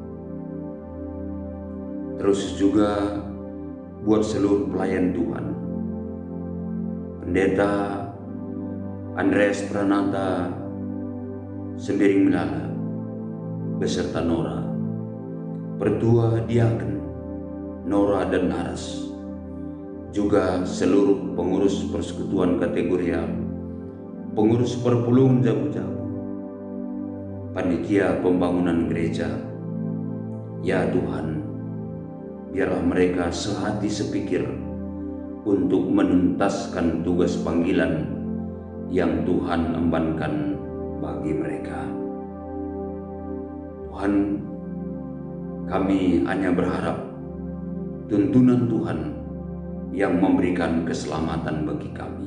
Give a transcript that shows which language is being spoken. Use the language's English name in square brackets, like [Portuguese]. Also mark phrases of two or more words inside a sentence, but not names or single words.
[Indonesian] Terus juga buat seluruh pelayan Tuhan, Pendeta Andreas Pranata Sembiring Melala beserta Nora, Pertua Diaken Nora dan Naras, juga seluruh pengurus persekutuan kategorial, pengurus perpulung Jabu-Jabu, panitia pembangunan gereja. Ya Tuhan, biarlah mereka sehati sepikir untuk menuntaskan tugas panggilan yang Tuhan embankan bagi mereka. Tuhan, kami hanya berharap tuntunan Tuhan yang memberikan keselamatan bagi kami.